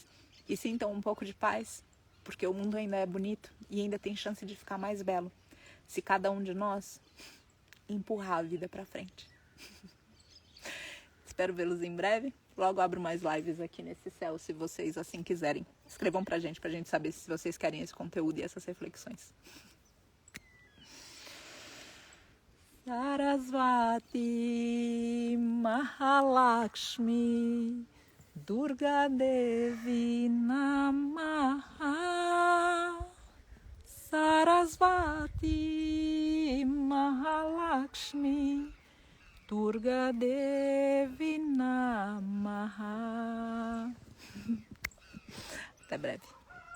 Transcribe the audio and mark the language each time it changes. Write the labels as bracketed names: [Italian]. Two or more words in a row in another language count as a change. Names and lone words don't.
[Portuguese] E sintam um pouco de paz, porque o mundo ainda é bonito e ainda tem chance de ficar mais belo, se cada um de nós empurrar a vida para frente. Espero vê-los em breve. Logo abro mais lives aqui nesse céu, se vocês assim quiserem. Escrevam pra gente saber se vocês querem esse conteúdo e essas reflexões. [Sanskrit] सरस्वति महालक्ष्मि दुर्गा देवि नमः. सरस्वति महालक्ष्मि दुर्गा देवि नमः. [Portuguese] Até breve.